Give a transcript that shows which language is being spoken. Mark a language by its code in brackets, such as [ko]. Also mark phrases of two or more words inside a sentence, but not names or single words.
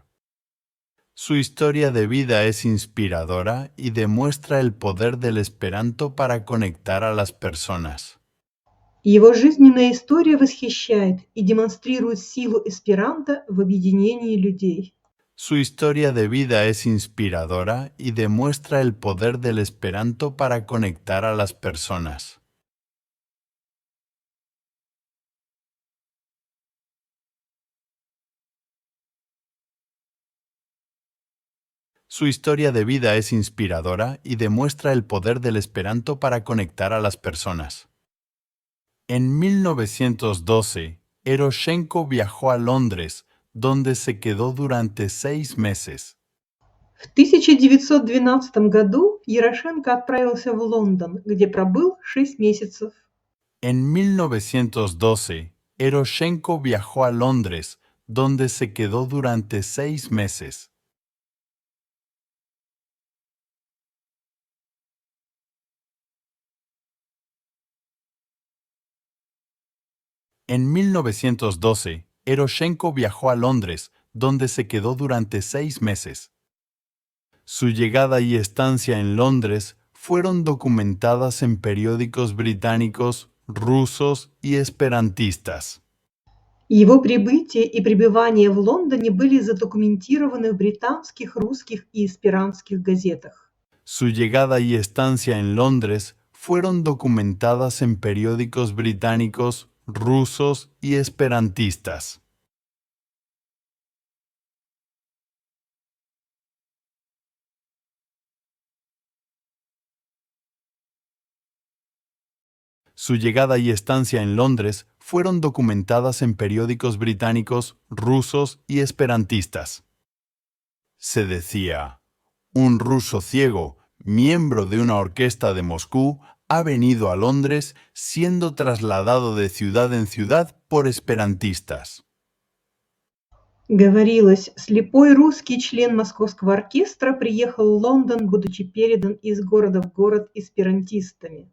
[es] Su historia de vida es inspiradora y demuestra el poder del Esperanto para conectar a las personas. [ru] Его жизненная история восхищает и демонстрирует силу эсперанто в объединении людей. [es] Su historia de vida es inspiradora y demuestra el poder del Esperanto para conectar a las personas. Su historia de vida es inspiradora y demuestra el poder del Esperanto para conectar a las personas. En 1912, Eroshenko viajó a Londres, donde se quedó durante 6 meses. [ru] В 1912 году Ярошенко отправился в Лондон, где пробыл 6 месяцев. [es] En 1912, Eroshenko viajó a Londres, donde se quedó durante 6 meses. En 1912, Eroshenko viajó a Londres, donde se quedó durante 6 meses. Su llegada y estancia en Londres fueron documentadas en periódicos británicos, rusos y esperantistas. [ru] Его прибытие и пребывание в Лондоне были задокументированы в британских, русских и эсперантских газетах. [es] Su llegada y estancia en Londres fueron documentadas en periódicos británicos, rusos y esperantistas. Su llegada y estancia en Londres fueron documentadas en periódicos británicos, rusos y esperantistas. Se decía, un ruso ciego miembro de una orquesta de Moscú, ha venido a Londres siendo trasladado de ciudad en ciudad por esperantistas. [ru] Говорилось, слепой русский член Московского оркестра приехал в Лондон, будучи передан из города в город эсперантистами.